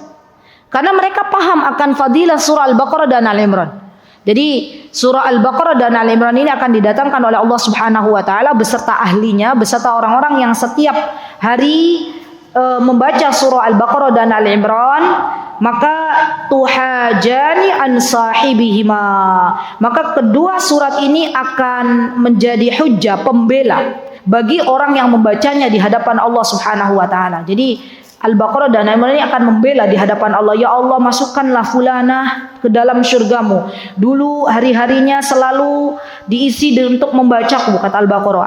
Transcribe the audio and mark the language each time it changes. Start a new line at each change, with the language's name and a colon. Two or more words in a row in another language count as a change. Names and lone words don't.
Indonesian: Karena mereka paham akan fadilah surah Al-Baqarah dan Al-Imran. Jadi surah Al-Baqarah dan Al-Imran ini akan didatangkan oleh Allah
Arabic: سبحانه وتعالى
Indonesian: beserta ahlinya, beserta orang-orang yang setiap hari membaca surah Al-Baqarah dan Al-Imran, maka
Arabic: تحاجان عن صاحبهما.
Indonesian: Maka kedua surat ini akan menjadi hujjah, pembela bagi orang yang membacanya di hadapan Allah
Arabic: سبحانه وتعالى.
Indonesian: Jadi Al-Baqarah dan Al-Imran ini akan membela di hadapan Allah. Ya Allah, masukkanlah fulanah ke dalam syurgamu. Dulu hari-harinya selalu diisi untuk membacaku, kata Al-Baqarah.